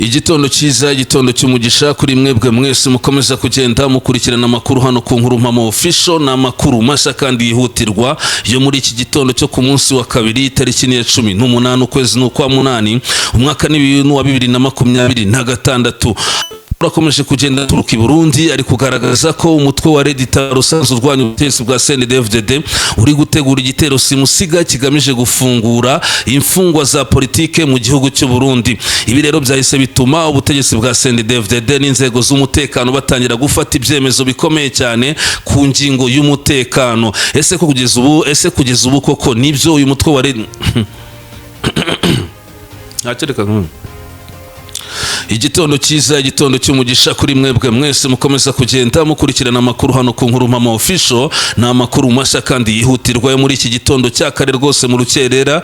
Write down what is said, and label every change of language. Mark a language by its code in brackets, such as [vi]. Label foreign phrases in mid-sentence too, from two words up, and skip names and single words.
[rw] Igitondo cyiza, igitondo cy'umugisha kuri mwebwe mwese mukomeza kugenda mukurikirana amakuru hano ku nkuru mpamo official, na amakuru mashya kandi yihutirwa yo muri iki gitondo cyo ku munsi wa kabiri tariki ya 18 ukwezi n'ukwa munani umwaka wa 2026. Turakomeje kugenda turuka i Burundi ari kugaragaza ko umutwe wa Red-Tabara usanzwe urwanya ubutegetsi bwa CNDD-FDD uri gutegura igitero simusiga kigamije gufungura imfungwa za politike mu gihugu cy'u Burundi. Ibi rero byahise bituma ubutegetsi bwa CNDD-FDD n'inzego z'umutekano batangira gufata ibyemezo bikomeye cyane ku ngingo y'umutekano. Ese kugeza ubu koko nibyo uyu mutwe wa Igitondo cyiza, igitondo cy'umugisha kuri mwebwe mwese mukomeza kugenda mukurikirana amakuru hano ku nkuru mpamo official, na amakuru mashya kandi yihutirwa yo muri iki gitondo cya kare rwose mu rukerera.